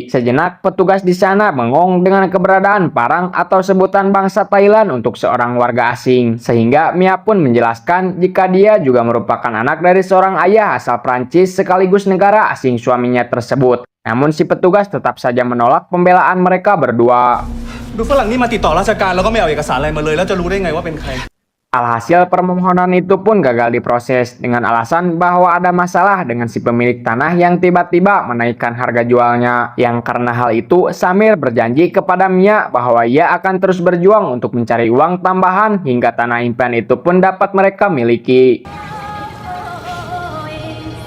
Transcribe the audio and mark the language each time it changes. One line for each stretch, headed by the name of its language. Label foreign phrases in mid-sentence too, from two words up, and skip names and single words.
Indonesian: Sejenak petugas di sana bengong dengan keberadaan parang atau sebutan bangsa Thailand untuk seorang warga asing. Sehingga Mia pun menjelaskan jika dia juga merupakan anak dari seorang ayah asal Prancis sekaligus negara asing suaminya tersebut. Namun si petugas tetap saja menolak pembelaan mereka berdua.
Thai: ดูฝรั่งนี่มาติดต่อราชการแล้วก็ไม่เอาเอกสารอะไรมาเลยแล้วจะรู้ได้ไงว่าเป็นใคร
Indonesian: Alhasil permohonan itu pun gagal diproses dengan alasan bahwa ada masalah dengan si pemilik tanah yang tiba-tiba menaikkan harga jualnya. Yang karena hal itu, Samir berjanji kepada Mia bahwa ia akan terus berjuang untuk mencari uang tambahan hingga tanah impian itu pun dapat mereka miliki.